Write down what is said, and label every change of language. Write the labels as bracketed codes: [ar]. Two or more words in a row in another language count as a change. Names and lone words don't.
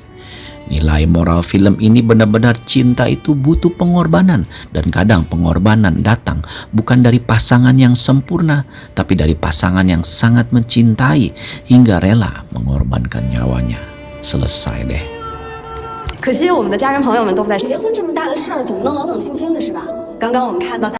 [id] Nilai moral film ini benar-benar cinta itu butuh pengorbanan, dan kadang pengorbanan datang bukan dari pasangan yang sempurna, tapi dari pasangan yang sangat mencintai hingga rela mengorbankan nyawanya. Selesai deh. [zh] 可惜我们的家人朋友们都在。结婚这么大的事儿，总不能冷冷清清的是吧？刚刚我们看到。